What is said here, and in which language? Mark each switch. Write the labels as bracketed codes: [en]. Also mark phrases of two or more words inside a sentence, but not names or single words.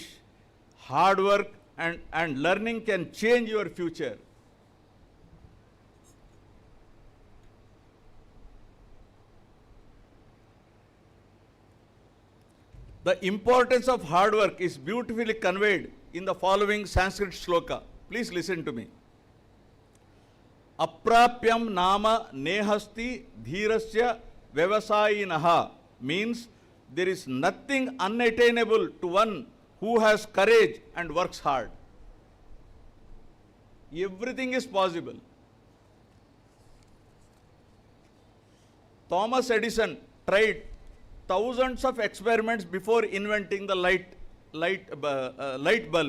[en] Hard work and learning can change your future. The importance of hard work is beautifully conveyed in the following Sanskrit shloka. Please listen to me. [sa] ಅಪ್ರಾಪ್ಯಂ ನಾಮ ನೇಹಸ್ತಿ ಧೀರಸ್ಯ ವ್ಯವಸಾಯಿನಃ [en] means there is nothing unattainable to one who has courage and works hard. Everything is possible. Thomas Edison tried thousands of experiments before inventing the light bulb.